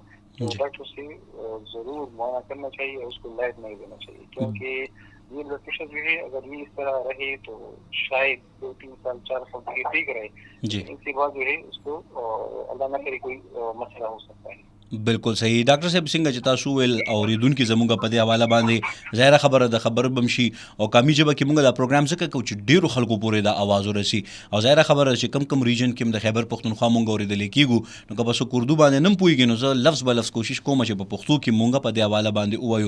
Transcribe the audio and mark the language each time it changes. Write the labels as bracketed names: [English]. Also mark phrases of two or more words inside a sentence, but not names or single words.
[Urdu] تو ڈاکٹر سے ضرور معائنہ کرنا چاہیے اور اس کو لائٹ نہیں دینا چاہیے, کیونکہ یہ بلڈ پریشر جو ہے اگر یہ اس طرح رہے تو شاید 2-3 سال 4 سال تک یہ ٹھیک رہے, ان کے بعد جو ہے اس کو اللہ نہ کرے کوئی مسئلہ ہو سکتا ہے. بالکل صحیح. [Pashto] ډاکټر صاحب څنګه چې تاسو ویل اوریدونکو زموږ په دې حواله باندې ظاهره خبره د خبر بمشي او کمی ژبه کې موږ دا پروګرام څخه کوو چې ډیرو خلکو پورې دا आवाज ورسي او ظاهره خبره چې کم ریجن کې د خیبر پختونخوا مونږ اوریدل کیږو نو که بس اردو باندې نم پويږي نو زه لفظ به لفظ کوشش کوم چې په پښتو کې مونږ په دې حواله باندې وایو.